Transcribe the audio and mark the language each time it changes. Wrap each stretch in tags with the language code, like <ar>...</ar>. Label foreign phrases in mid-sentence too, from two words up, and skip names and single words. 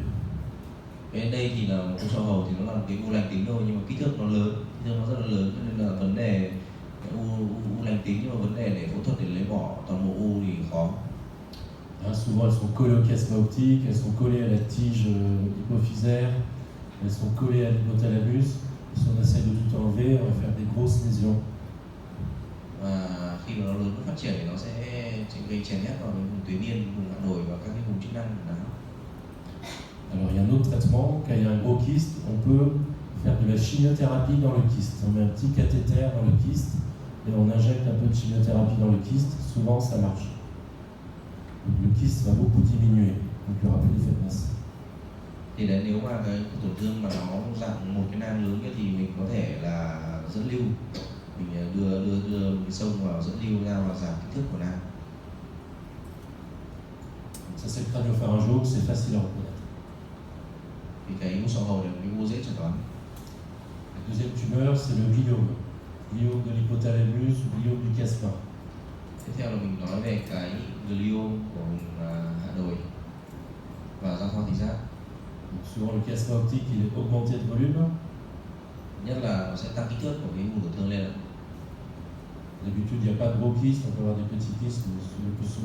<vi>Cái đây thì là một u sọ hầu thì nó là một cái u lành tính thôi, nhưng mà kích thước nó lớn, kích thước nó rất là lớn, cho nên là vấn đề u lành tính, nhưng mà vấn đề để phẫu thuật để lấy bỏ toàn bộ u thì khó.</vi> <fr>Souvent elles sont collées au chiasme optique, elles sont collées à la tige hypophysaire, elles sont collées à l'hypothalamus. Si on essaie de tout enlever, on va faire des grosses lésions.</fr> <vi>Và khi mà nó lớn, nó phát triển thì nó sẽ gây chèn ép vào vùng tuyến yên, vùng hạ đồi và các cái vùng chức năng của não.</vi> <fr>Alors il y a un autre traitement, quand il y a un gros kyste, on peut faire de la chimiothérapie dans le kyste. On met un petit cathéter dans le kyste et on injecte un peu de chimiothérapie dans le kyste, souvent ça marche. Donc le kyste va beaucoup diminuer, donc il y aura plus d'effet de masse.</fr> <vi>Thì đấy, nếu mà cái tổn thương mà nó dạng một cái nang lớn thì mình có thể là dẫn lưu, mình đưa cái sông vào dẫn lưu ra và giảm kích thước của nang.</vi> <fr>Ça c'est le crânio-pharyngiome, c'est facile à reconnaître.</fr> <vi>Thì cái u sọ hầu này là cái u dễ chẩn đoán.</vi> <fr>La deuxième tumeur, c'est le gliome. Gliome de l'hypothalamus ou gliome du chiasme.</fr> <vi>Tiếp theo là mình nói về cái gliom của vùng hạ đồi và giao thoa thị giác.</vi> <fr>Donc souvent le chiasme optique il est augmenté de volume.</fr> <vi>nhất là nó sẽ tăng kích thước của cái vùng tổn thương lên.</vi> <fr>D'habitude, il n'y a pas de gros kystes, on peut avoir des petits kystes, mais le plus souvent</fr>